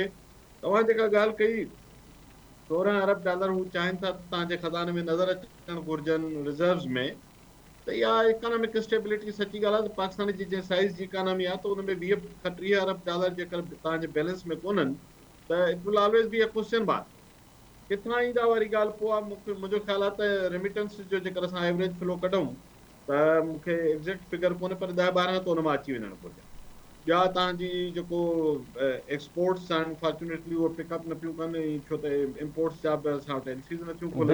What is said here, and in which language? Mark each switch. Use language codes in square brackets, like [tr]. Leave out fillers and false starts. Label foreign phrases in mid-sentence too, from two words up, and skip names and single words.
[sd] तव्हां जेका ॻाल्हि कई $16 अरब हू चाहिनि था तव्हांजे खज़ाने में नज़र अचणु घुरिजनि रिज़र्व्स में, त इहा [en] economic stability [sd] सची ॻाल्हि आहे। त पाकिस्तान जी जंहिं साइज़ जी इकोनॉमी आहे, त हुन में $20-30 अरब जेकर तव्हांजे बैलेंस में कोन्हनि, त [en] it will always be a question mark. [sd] किथां ईंदा वारी ॻाल्हि पोइ आहे। मुंहिंजो ख़्यालु आहे त रेमिटेंस जो जेकर असां [en] average flow [sd] कढूं, त मूंखे [en] exact figure [sd] कोन्हे, पर 10-12 त हुन मां अची वञणु घुरिजनि। ॿिया तव्हांजी जेको एक्सपोर्ट्स आहिनि, फॉर्चुनेटली उहे पिकअप न पियूं कनि, छो त इम्पोर्ट्स जा बि असां वटि एनसीज़ नथियूं खुलनि।